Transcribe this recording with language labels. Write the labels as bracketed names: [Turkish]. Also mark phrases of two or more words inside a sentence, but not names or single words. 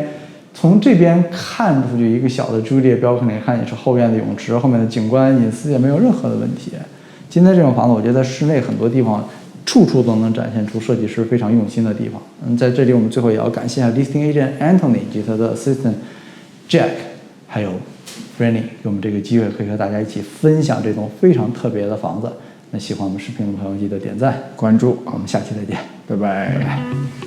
[Chinese] 從這邊看出去一個小的 [English] Juliet balcony， [Chinese] 看也是後院的泳池，後面的景觀隱私也沒有任何的問題。今天這種房子，我覺得室內很多地方處處都能展現出設計師非常用心的地方。在這裡我們最後也要感謝一下 [English] listing agent [Chinese] Anthony 及他的 assistant Jack， 還有 Franny 給我們這個機會，可以和大家一起分享這棟非常特別的房子。那喜歡我們視頻的朋友記得點讚關注，我們下期再見，拜拜。